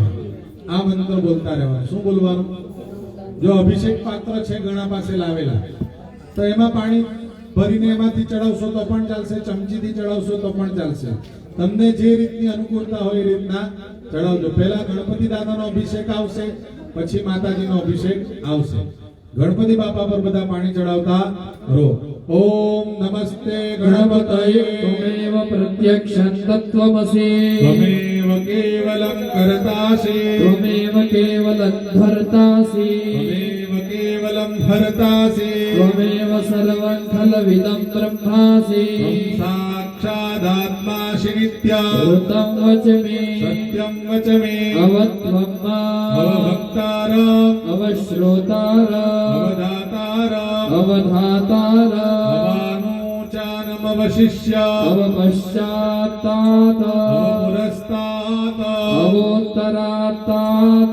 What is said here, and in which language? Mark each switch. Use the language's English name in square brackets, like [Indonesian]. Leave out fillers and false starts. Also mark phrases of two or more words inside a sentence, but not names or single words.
[Gujarati] આ મંત્ર બોલતા રહેવાનું શું બોલવાનું જો અભિષેક પાત્ર છે ઘણા પાસે લાવેલા તો એમાં પાણી ભરીને એમાંથી ચડાવશો તો પણ ચાલશે ચમચીથી ચડાવશો તો પણ ચાલશે તમને જે રીતની અનુકૂળતા હોય એ રીતના ચડાવજો પહેલા ગણપતિ દાદાનો અભિષેક આવશે પછી માતાજીનો અભિષેક આવશે ગણપતિ બાપા પર બધા પાણી ચડાવતા રહો [Sanskrit] ઓમ નમસ્તે ગણપતયે त्वमेव प्रत्यक्षं तत्त्वमसि ત્વમેવ કેવલં કરતાસી त्वमेव केवलं धर्तासि ત્વમેવ કેવલં હરતાસી त्वमेव सर्वं खलविदं ब्रह्मासि સાક્ષાદાત્માસि નિત્યા ऋतं वच मे સત્યં વચ મે अवत्वं मा અવભક્તારં अवश्रोतार અવધાતારં अवधातार અવાનુચાનમવશિષ્ય अवपश्चात्तात અવપુરસ્તાત अवोत्तरात्तात